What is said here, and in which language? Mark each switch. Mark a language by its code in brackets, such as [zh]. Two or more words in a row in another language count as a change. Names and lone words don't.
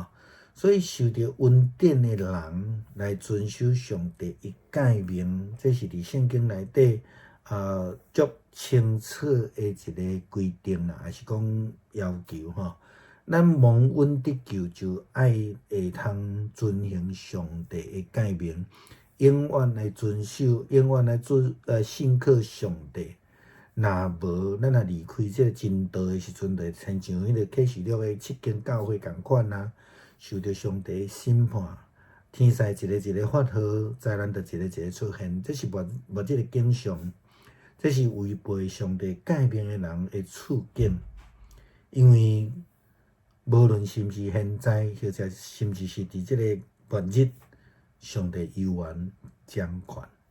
[nan] 所以受到恩典的人来遵守上帝的诫命，这是伫圣经内底足清楚的一个规定啦，还是讲要求吼。咱蒙恩得救就爱会通遵行上帝的诫命，永远来遵守，永远来信靠上帝。若无，咱若离开这个真道的时阵，就亲像迄个启示录的7间教会共款啊，受到上帝的审判，天灾一个发号，灾难就一个出现，这是无这个景象，这是违背上帝诫命的人的处境。因为无论是毋是现在，或者是毋是伫这个末日，上帝永远掌权。